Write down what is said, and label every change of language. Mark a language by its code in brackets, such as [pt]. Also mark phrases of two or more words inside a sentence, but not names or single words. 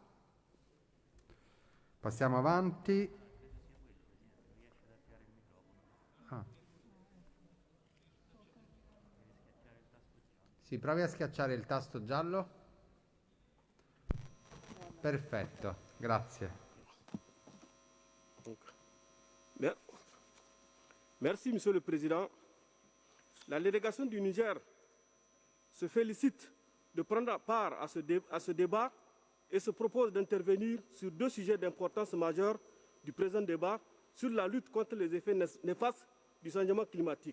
[it] Passiamo avanti. Si provi a schiacciare il tasto giallo. Perfetto, grazie. [fr] Merci, Monsieur le Président. La délégation du Niger se félicite de prendre part à ce débat et se propose d'intervenir sur deux sujets d'importance majeure du présent débat sur la lutte contre les effets néfastes du changement climatique.